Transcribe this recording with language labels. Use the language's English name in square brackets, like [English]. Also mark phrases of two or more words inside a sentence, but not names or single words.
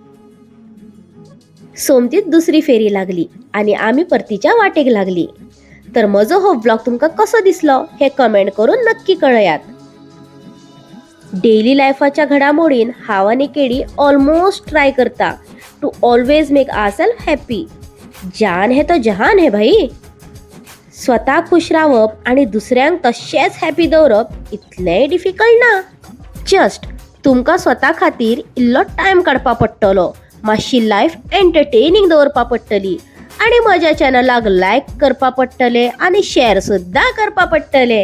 [Konkani] सोमतीत दुसरी फेरी लागली आणि आमी परतीच्या वाटेक लागली. तर म्हजो हो व्लॉग तुमकां कसो दिसलो हे कमेंट करून नक्की कळयात. डेली लायफाच्या घडामोडीन हांव आनी केडी [English] almost try [Konkani] करता [English] to always make ourselves happy. [Hindi] जान है तो जहान है भाई. [Konkani] स्वता खुश रावप आणि दुसऱ्यांक तशेंच हॅपी दवरप इतलेंय डिफिकल्ट ना. जस्ट तुमकां स्वता खातीर इल्लो टायम काडपा पडटलो, मातशी लायफ एंटरटेनिंग दवरपा पडटली आणि म्हज्या चॅनलाक लायक करपा पडटलें आणि शेअर सुद्धा करपा पडटलें.